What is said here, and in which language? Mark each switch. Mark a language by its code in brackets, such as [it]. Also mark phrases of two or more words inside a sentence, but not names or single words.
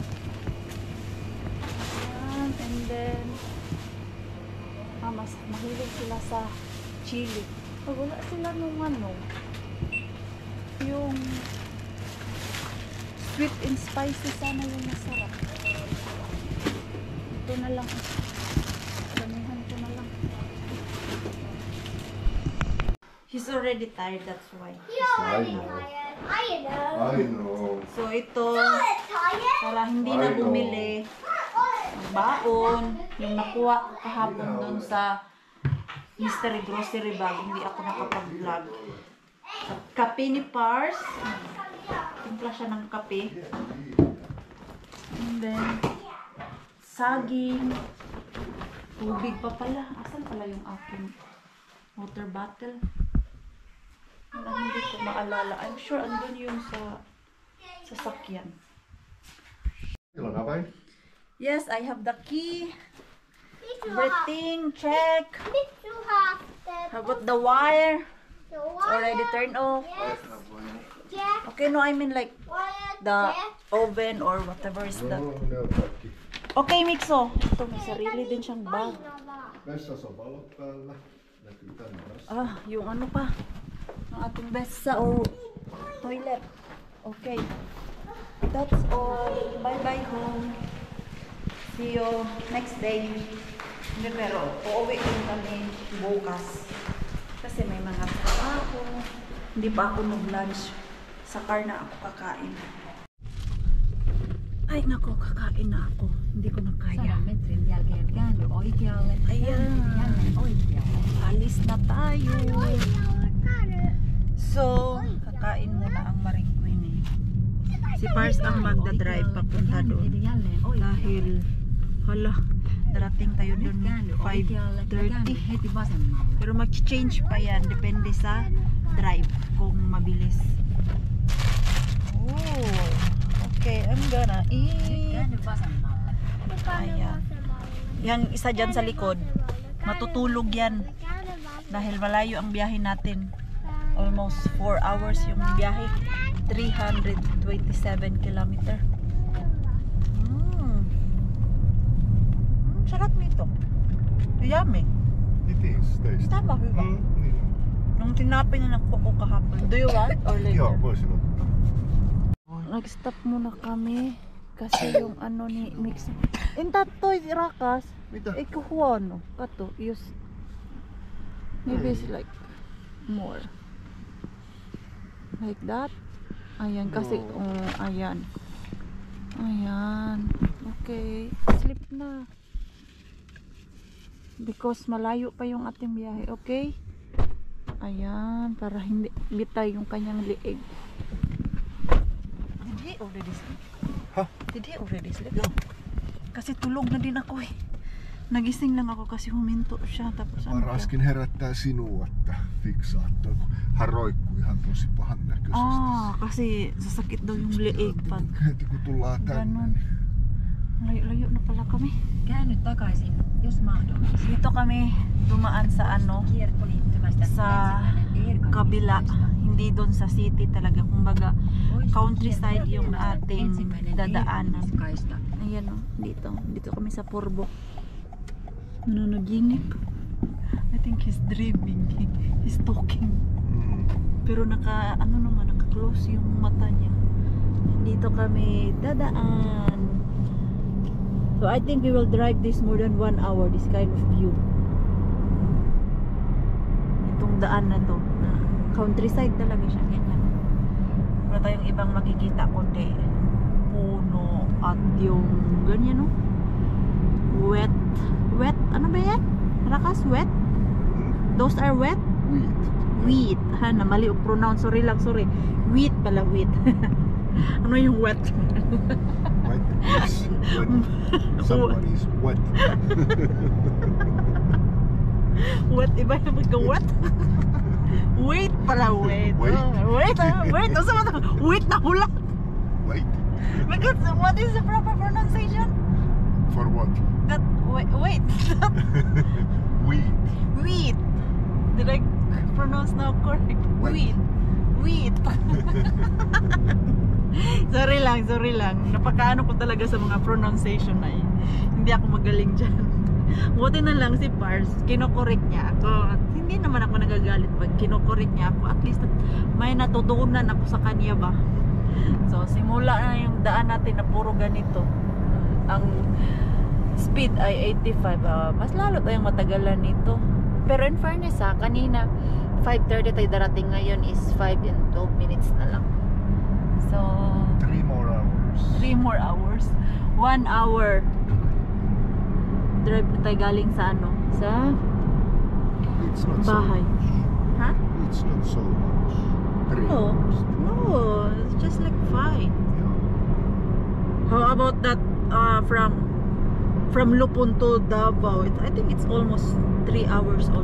[tl] Ayan, [en] and then [tl] mas mahilig sila sa chili. Oh, wala sila nung ano, yung [en] sweet and spicy [tl] sana yung masarap. Ito na lang. Damihan ko na lang. [en] He's already tired, that's why. I know. [tl] So ito, para hindi na bumili ng baon, yung nakuha ko kahapon doon sa Mystery Grocery Bag, hindi ako nakapag-vlog. Kape ni Pars. Timpla siya ng kape. [en] And then, saging. [tl] Tubig pa pala. Asan pala yung aking [en] water bottle? [tl] Wala, hindi ko maalala. I'm sure andun yung sa sasakyan. [en] Yes, I have the key. Everything, check. How about the wire? It's already turned off. Okay, no, I mean like the oven or whatever is that. Okay, Mixo. [tl] Ito, may sarili din siyang bag. [fi] Vessassa on valot päällä. Näkyy tänne asti. [tl] Ah, yung ano pa? Ang ating besa or toilet. Okay. [en] That's all. Bye-bye home. See you next day. [tl] Hindi, pero uuwi din kami bukas. Kasi may mga trabaho. Hindi pa ako nag-lunch. Sa car na ako kakain. Ay, nako, kakain na ako. Hindi ko na kaya. [fi] 100 metrin jälkeen käänny oikealle. [tl] Ayan. [fi] Jälleen oikealle. [tl] Alis na tayo. So, kakain muna ang Marie Queen eh. Si Pars ang magdadrive papunta doon. Dahil, hala, darating tayo doon 5:30. [fi] Heti vasemmalle. [tl] Pero mag-change pa yan. Depende sa drive kung mabilis. [en] Oh, okay, I'm gonna eat. [fi] Käänny vasemmalle. [tl] Ayan. Yang isa dyan sa likod, matutulog yan. Dahil malayo ang biyahe natin. [en] Almost 4 hours [tl] yung biyahe. 327 kilometer. Sarap nito. [en] Yummy. It is tasty. [tl] Tama, [fi] hyvä. Niin. [tl] Nung tinapay na nakuha ko kahapon. [en] Do you want or later? [fi] Joo, voisin ottaa. [tl] Nag-stop muna kami kasi yung ano ni Mix. [fi] Inta toy rakas. Mitä? Eikö huono? Kato, [en] just maybe it's like more. Like that. [tl] Ayan kasi ayan. Ayan. Okay. Sleep na. Because malayo pa yung ating biyahe. Okay? Ayan. Para hindi bitay yung kanyang liig. [en] Did he already sleep? Huh? Did he already sleep? No. [tl] Kasi tulog na din ako eh. Nagising lang ako kasi huminto siya. Tapos ano [fi] Mä raskin herättää sinua, että fiksaat toi, kun hän roikkuu ihan tosi pahan näköisesti. [tl] kasi sasakit daw yung liig pag [fi] Heti kun tullaan tänne, [tl] Ganon. [fi] niin [tl] layo-layo na pala kami. [fi] Käänny takaisin, jos mahdollista. [tl] Dito kami dumaan sa ano, [fi] Kiertoliittymästä [tl] sa [fi] ensimmäinen [tl] kabila. [fi] erkanemispaikka. [tl] hindi doon sa city talaga. Kumbaga, countryside yung ating dadaanan. [fi] Kaista. [tl] Ayan o, dito kami sa Purbo. Nanonoginip. [en] I think he's dreaming. He's talking. [tl] Pero naka-close yung mata niya. Dito kami dadaan. [en] So I think we will drive this more than 1 hour, this kind of view. [tl] Itong daan na to, na countryside talaga siya, ganyan. Wala tayong ibang makikita kundi puno at yung ganyan, no? Wet, ano ba yan? [fi] Rakas, [en] wet? Those are wet? Wheat. [tl] Ha, na mali o pronounce. Sorry. Wheat pala, wheat. Ano yung wet? [en] Wet is when someone is wet. Wet, [tl] iba yung magka-wet? Wait pala, wait. [en] Wait. [tl] Wait. Ano ba ito? Wait na hula. [en] Wait. Because what is the proper pronunciation? For what? That, wait. Wheat. Wheat. Did I pronounce now correct? Wait. Wheat. Sorry lang. [tl] Napakaano ko talaga sa mga pronunciation na eh. Hindi ako magaling dyan. Buti na lang si Pars, kinokorek niya ako. At hindi naman ako nagagalit pag kinokorek niya ako. [en] At least [tl] may natutunan ako sa kanya ba. So simula na yung daan natin na puro ganito. Ang speed ay 85. Mas lalo tayong matagalan nito. Pero [en] in fairness [tl] kanina 5:30 tayo darating, ngayon is 5 and 12 minutes na lang. [en] So 3 more hours. 3 more hours. 1 hour drive [tl] na tayo galing sa [en] It's not [tl] bahay. [en] so much. Ha? It's not so much. 3 No. hours. No, it's just like 5. Yeah. How about that from Lupon to Davao? I think it's almost 3 hours also.